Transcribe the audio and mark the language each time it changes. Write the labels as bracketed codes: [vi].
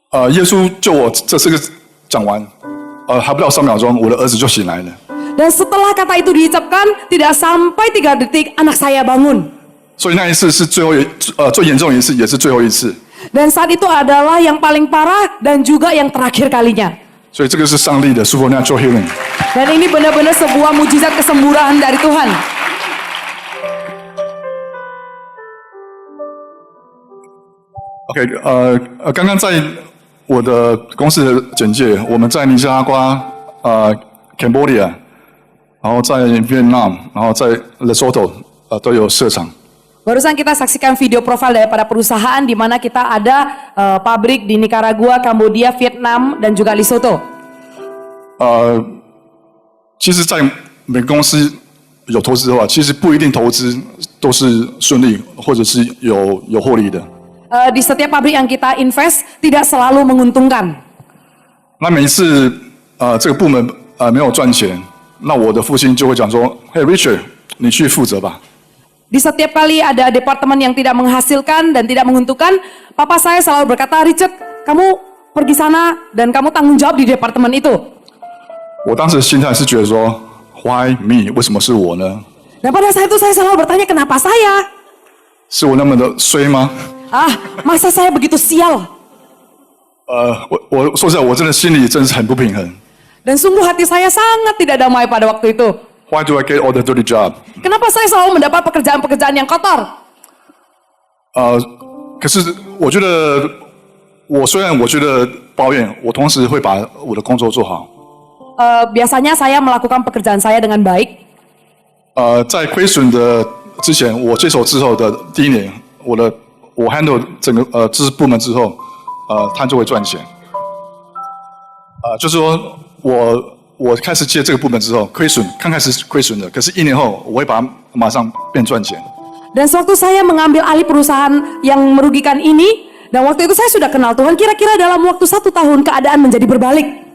[zh] 耶稣救我这4个字讲完，还不到3秒钟，我的儿子就醒来了。 [id] Dan setelah kata itu diucapkan, tidak sampai 3 detik anak saya bangun. [zh] 所以那一次是最严重的一次，也是最后一次。 [id] Dan saat itu adalah yang paling parah dan juga yang terakhir kalinya. [zh] 所以这个是上帝的 [en] supernatural healing。 [id] Dan ini benar-benar sebuah mujizat kesembuhan dari Tuhan. [zh] OK， 刚刚在我的公司的简介，我们在尼加拉瓜、Cambodia， 然后在 Vietnam， 然后在 Lesotho 都有设厂。 [id] Barusan kita saksikan video profil daripada perusahaan di mana kita ada pabrik di Nicaragua, Kambodia, Vietnam, dan juga Lesotho. [zh] 其实，在每个公司有投资的话，其实不一定投资都是顺利，或者是有获利的。 [id] Di setiap pabrik yang kita invest tidak selalu menguntungkan. [zh] 那每一次这个部门没有赚钱，那我的父亲就会讲说：“嘿 ，Richard， 你去负责吧。” [id] Di setiap kali ada departemen yang tidak menghasilkan dan tidak menguntungkan, papa saya selalu berkata, Richard, kamu pergi sana dan kamu tanggung jawab di departemen itu. [zh] 我当时心态是觉得说 ， [en] Why me？ [zh] 为什么是我呢？ [id] Dan pada saat itu saya selalu bertanya, kenapa saya? [zh] 是我那么的衰吗？ [id] Masa saya begitu sial? [zh] 我说实在，我真的心里真是很不平衡。 [id] Dan sungguh hati saya sangat tidak damai pada waktu itu. [en] Why do I get all the dirty job？ [id] Kenapa saya selalu mendapat pekerjaan-pekerjaan yang kotor? [zh] 可是我觉得，虽然我觉得抱怨，我同时会把我的工作做好。 [id] Biasanya saya melakukan pekerjaan saya dengan baik. [zh] 在亏损的之前，我接手之后的第1年，我 handle 整个知识部门之后，它就会赚钱。就是说我开始接这个部门之后，刚开始是亏损的，可是1年后我会把它马上变赚钱。 [id] Dan sewaktu saya mengambil alih perusahaan yang merugikan ini, dan waktu itu saya sudah kenal Tuhan, kira-kira dalam waktu 1 tahun keadaan menjadi berbalik.